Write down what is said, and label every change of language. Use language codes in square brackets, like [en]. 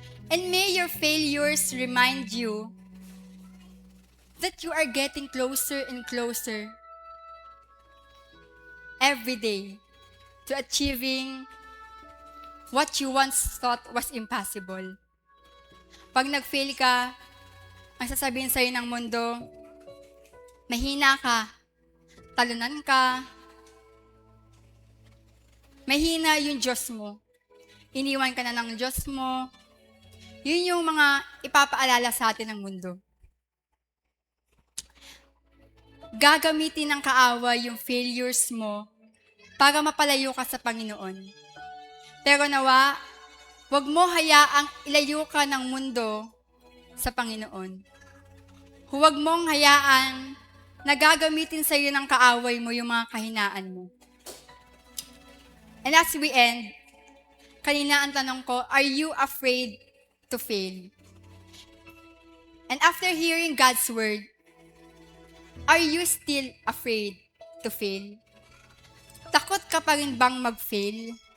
[en] And may your failures remind you that you are getting closer and closer every day to achieving what you once thought was impossible. [tl] Pag nag-fail ka, ang sasabihin sa'yo ng mundo, mahina ka, talunan ka, mahina yung Diyos mo. Iniwan ka na ng Diyos mo, Yun yung mga ipapaalala sa atin ng mundo. Gagamitin ng kaaway yung failures mo para mapalayo ka sa Panginoon. Pero nawa, huwag mo hayaang ilayo ka ng mundo sa Panginoon. Huwag mong hayaan na gagamitin sa iyo ng kaaway mo yung mga kahinaan mo. [en] And as we end, [tl] kanina ang tanong ko, [en] are you afraid to fail? And after hearing God's word, are you still afraid to fail? [tl] Takot ka pa rin bang mag-fail?